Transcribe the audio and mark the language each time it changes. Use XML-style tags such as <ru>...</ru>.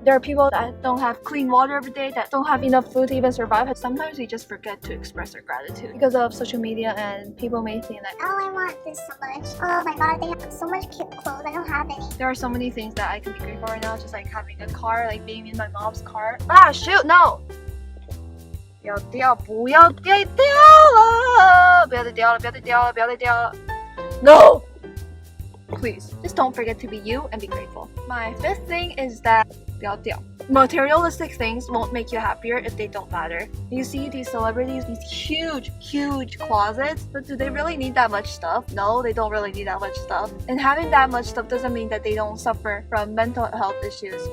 <en>There are people that don't have clean water every day, that don't have enough food to even survive. Sometimes we just forget to express our gratitude because of social media, and people may think that, oh, I want this so much. Oh my god, they have so much cute clothes. I don't have any. there are so many things that I can be grateful for right now, just like having a car, like being in my mom's car. Ah, shoot, no!</en> <zh>不要掉，不要再掉了，不要再掉了，不要再掉了，不要再掉了。</zh> <en>No! Please, just don't forget to be you and be grateful. My fifth thing is that</en> <zh>不要掉。</zh> <en>Materialistic things won't make you happier if they don't matter. You see these celebrities, these huge closets, but do they really need that much stuff? No, they don't really need that much stuff. And having that much stuff doesn't mean that they don't suffer from mental health issues.</en>